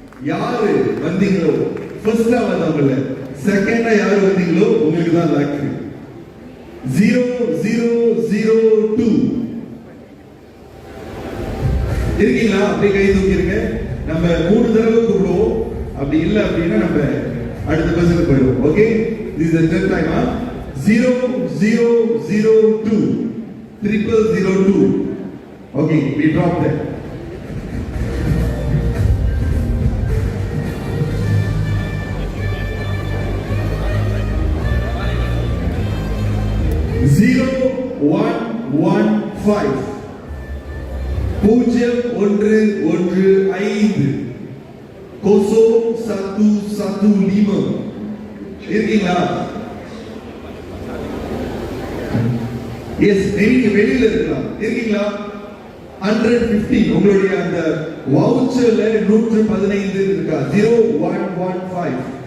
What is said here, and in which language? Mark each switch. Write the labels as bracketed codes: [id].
[ta] யாரு வந்தீங்களோ ஃபர்ஸ்டா வந்தவங்கள, செகண்டா யாரு வந்தீங்களோ உங்களுக்கு தான் லக். 0002 இருக்கீங்களா? அப்படியே கை தூக்கிருங்க. நம்ம 3 தடவை கூப்பிடுவோம். அப்படி இல்ல அப்படின்னா நம்ம அடுத்த பஸ்ஸுக்கு போயிடுவோம். [en] Okay, this is the third time. 0002 0002. Okay, we drop that. Zero one one five 0115 0115 [ta] இருக்கீங்களா? எஸ், நீங்க வெளியில இருக்கலாம். இருக்கீங்களா? 115. உங்களுடைய அந்த வவுச்சர்ல 115 இருக்கா? 0115.